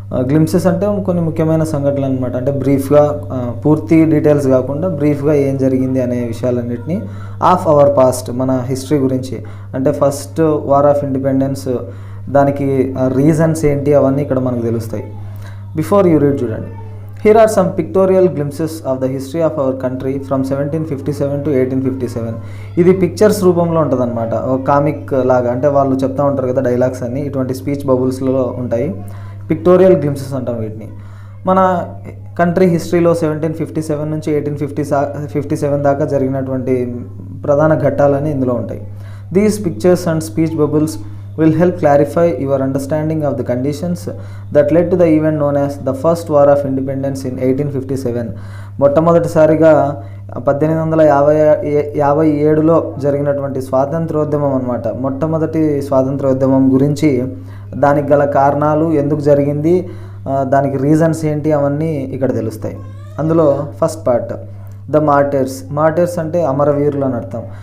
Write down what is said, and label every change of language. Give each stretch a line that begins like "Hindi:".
Telugu: Glimpses అంటే కొన్ని ముఖ్యమైన సంఘటనలు అనమాట. అంటే బ్రీఫ్గా, పూర్తి డీటెయిల్స్ కాకుండా బ్రీఫ్గా ఏం జరిగింది అనే విషయాలన్నింటినీ
English: of our past,
Telugu: మన హిస్టరీ గురించి. అంటే ఫస్ట్ వార్ ఆఫ్ ఇండిపెండెన్స్, దానికి రీజన్స్ ఏంటి అవన్నీ ఇక్కడ మనకు తెలుస్తాయి.
English: Before you read చూడండి. Here are some pictorial glimpses of the history of our country from 1757 to 1857.
Telugu: ఇది పిక్చర్స్ రూపంలో ఉంటుంది అనమాట, ఒక కామిక్ లాగా. అంటే వాళ్ళు చెప్తా ఉంటారు కదా డైలాగ్స్ అన్నీ, ఇటువంటి స్పీచ్ బబుల్స్లో ఉంటాయి. పిక్టోరియల్ గ్లింప్సెస్ అంటాం వీటిని. మన కంట్రీ హిస్టరీలో 1757 నుంచి 1857 దాకా జరిగినటువంటి ప్రధాన ఘట్టాలని ఇందులో ఉంటాయి.
English: These pictures and speech bubbles will help clarify your understanding of the conditions that led to the event known as the First War of Independence in 1857.
Telugu: మొట్టమొదటిసారిగా 1857లో జరిగినటువంటి స్వాతంత్రోద్యమం అన్నమాట. మొట్టమొదటి స్వాతంత్రోద్యమం గురించి, దానికి గల కారణాలు, ఎందుకు జరిగింది, దానికి రీజన్స్ ఏంటి, అవన్నీ ఇక్కడ తెలుస్తాయి. అందులో first part, the martyrs. Martyrs అంటే అమరవీరులు అని అర్థం.